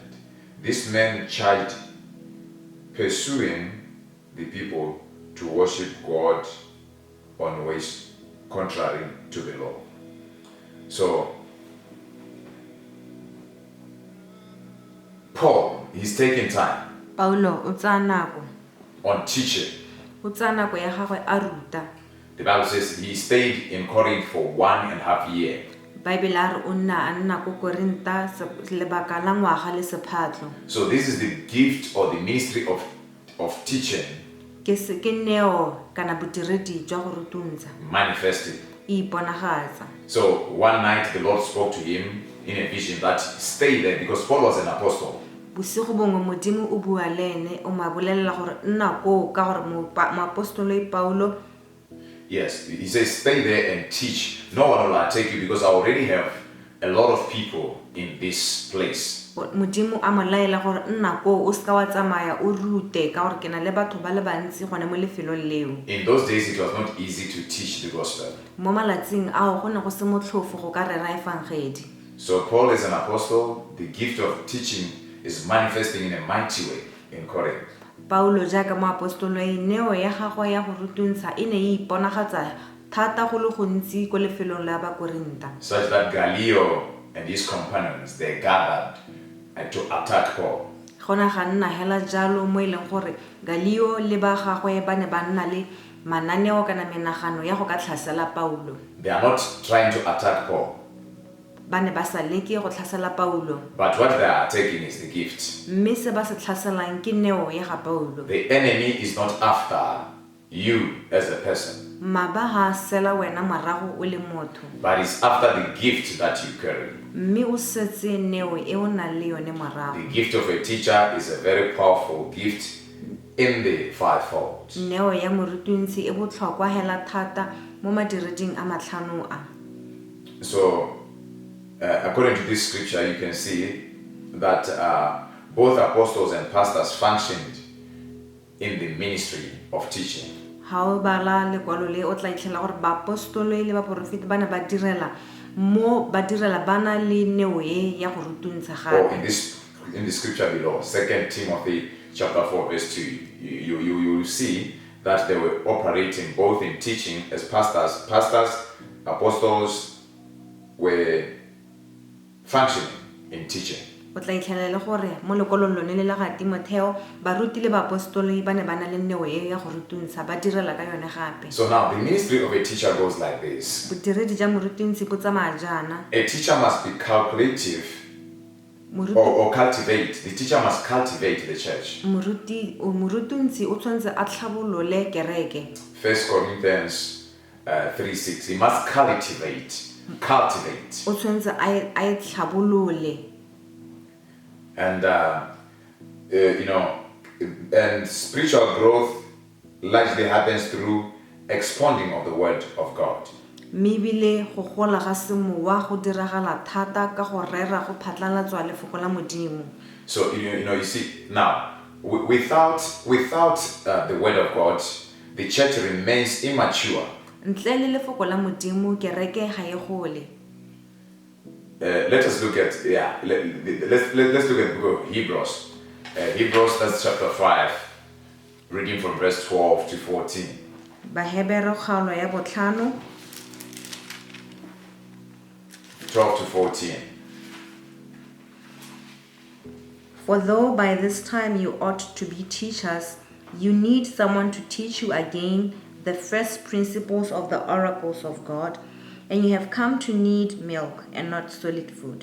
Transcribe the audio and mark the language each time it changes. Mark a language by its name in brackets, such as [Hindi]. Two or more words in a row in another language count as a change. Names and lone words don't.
[English] This man charged pursuing the people to worship God on ways contrary to the law. So, Paul, he's taking time [Tswana] Paulo o tsa nako [English] on teaching. [Tswana] o tsa nako ya gagwe a ruta. [English] The Bible says he stayed in Corinth for 1.5 years. [Tswana] Bible a re o nna ko Korinta lebaka la ngwaga le sephatlo. [English] So this is the gift or the ministry of teaching [Tswana] Ke neo kana bodiredi jwa go rutuntsha [English] manifested. [Tswana] iponagatsa. [English] So one night the Lord spoke to him in a vision that stay there, because Paul was an apostle. [Tswana] Bosigo bongwe modimo o bua le ene o mabolelela gore nna ko ka gore moapostolo Paulo. [English] Yes, he says stay there and teach. No one will take you, because I already have a lot of people in this place. [Tswana] Modimo a mo laela gore nna ko o ska wa tsamaya o rute ka gore ke na le batho ba le bantsi gone mo lefelong leo. [English] In those days it was not easy to teach the gospel. [Tswana] Mo malatsing ao go ne go se motlhofo go ka rera evangeli. [English] So Paul is an apostle. The gift of teaching is manifesting in a mighty way in Corinth. [Tswana] Paulo jaaka moapostolo neo ya gagwe ya go rutuntsha e ne e iponagatsa thata go le gontsi ko lefelong la ba Korinta. [English] Such that Gallio and his companions, they gathered to attack Paul. [Tswana] Gona ga nna hela jalo mo ileng gore Gallio le ba gagwe ba ne ba nna le mananeo kana menagano ya go ka tlhasela Paulo. [English] They are not trying to attack Paul, [Tswana] ba ne ba sa leke go tlhasela Paulo, [English] but what they are attacking is the gift. [Tswana] mme se ba se tlhaselang ke neo ya ga Paulo. [English] The enemy is not after you as a person, [Tswana] Maba ha sela wena marago o le motho, [English] but it's after the gift that you carry. [Tswana] mme o setse neo e o nang le yone marago. [English] The gift of a teacher is a very powerful gift in the fivefold. [Tswana] Neo ya morutuntsi e botlhokwa hela thata mo madireding a matlhano a. [English] So, according to this scripture, you can see that both apostles and pastors functioned in the ministry of teaching. [Tswana] Ha o bala lekwalo le o tla itlhela gore ba apostolo le ba profeti ba ne ba direla bana le neo e ya go rutuntsha [English] Or [Tswana] gape. [English] in the scripture below, 2 Timothy chapter 4 verse 2, you will see that they were operating both in teaching as pastors. Apostles were functioning in teaching. [Tswana] O tla itlhela gore mo lekolong lone le la ga Timotheo baruti le ba apostolo ba ne ba na le neo e ya go rutuntsha ba direla ka yone gape. [English] So now the ministry of a teacher goes like this. [Tswana] Bodiredi ja morutuntsi bo tsamaya jana. [English] A teacher must be calculative or cultivate. The teacher must cultivate the church. [Tswana] morutunsi o tshwanetse a tlhabolole kereke. [English] 1 Corinthians 3:6. He must cultivate. [Tswana] O tshwanetse a e tlhabolole. [English] And and spiritual growth largely happens through expounding of the word of God. [Tswana] Mebile go gola ga semowa go diragala thata ka go rera go phatlalatswa lefoko la modimo. [English] So you see now without the word of God, the church remains immature. [Tswana] Ntle le lefoko la modimo kereke ga e gole. [English] Let us look at let's look at the book of Hebrews. Hebrews, that's chapter 5, reading from verse 12 to 14. [Tswana] Bahebero kgaolo ya botlhano [English] 12 to 14. For though by this time you ought to be teachers, you need someone to teach you again the first principles of the oracles of God, and you have come to need milk and not solid food.